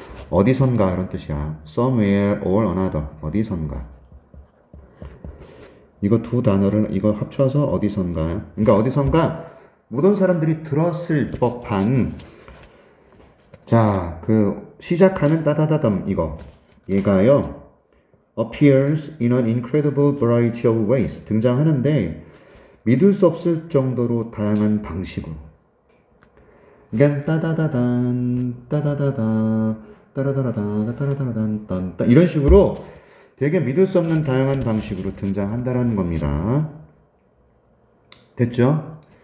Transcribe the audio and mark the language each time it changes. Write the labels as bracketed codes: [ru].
[ko] 어디선가 이런 뜻이야. [en] somewhere or another. [ko] 어디선가. 이거 두 단어를 이거 합쳐서 어디선가. 그러니까 어디선가 모든 사람들이 들었을 법한 자, 그 시작하는 따다다담 이거. 얘가요. [en] appears in an incredible variety of ways. [ko] 등장하는데 믿을 수 없을 정도로 다양한 방식으로. 그러니까 따다다단 따다다다 따라다라다 따라다라단 딴 이런 식으로 되게 믿을 수 없는 다양한 방식으로 등장한다라는 겁니다. 됐죠?